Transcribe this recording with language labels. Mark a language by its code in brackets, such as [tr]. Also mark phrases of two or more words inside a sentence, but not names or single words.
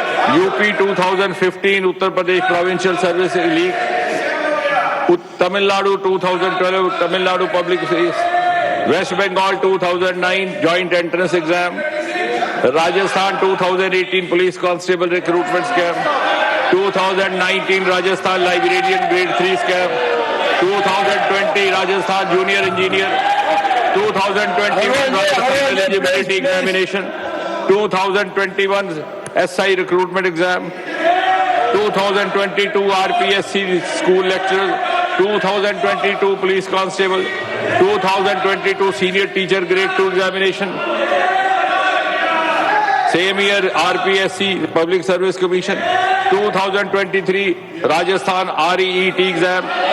[en] UP 2015 Uttar Pradesh Provincial Service League, Tamil Nadu 2012 Tamil Nadu Public Service, West Bengal 2009 Joint Entrance Exam, Rajasthan 2018 Police Constable Recruitment Scam, 2019 Rajasthan Librarian Grade 3 Scam, 2020 Rajasthan Junior Engineer, 2021 Rajasthan Eligibility Examination, 2021 SI Recruitment Exam, 2022 RPSC School Lecturer, 2022 Police Constable, 2022 Senior Teacher Grade 2 Examination, same year RPSC Public Service Commission, 2023 Rajasthan REET exam,